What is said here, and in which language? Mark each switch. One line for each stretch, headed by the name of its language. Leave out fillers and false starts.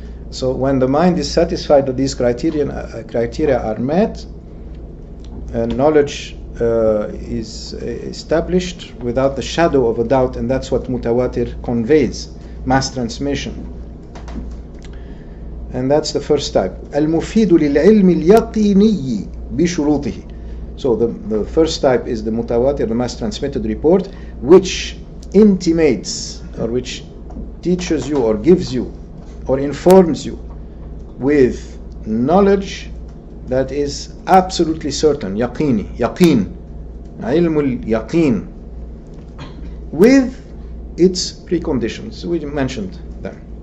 English: So when the mind is satisfied that these criteria are met, and knowledge is established without the shadow of a doubt, and that's what mutawatir conveys, mass transmission. And that's the first type.
Arabic: المفيد للعلم اليقيني بشروطه.
English: So the first type is the mutawatir, the mass transmitted report, which intimates, or which teaches you or gives you or informs you with knowledge that is absolutely certain, yaqeen, ilmul yaqeen, with its preconditions. We mentioned them.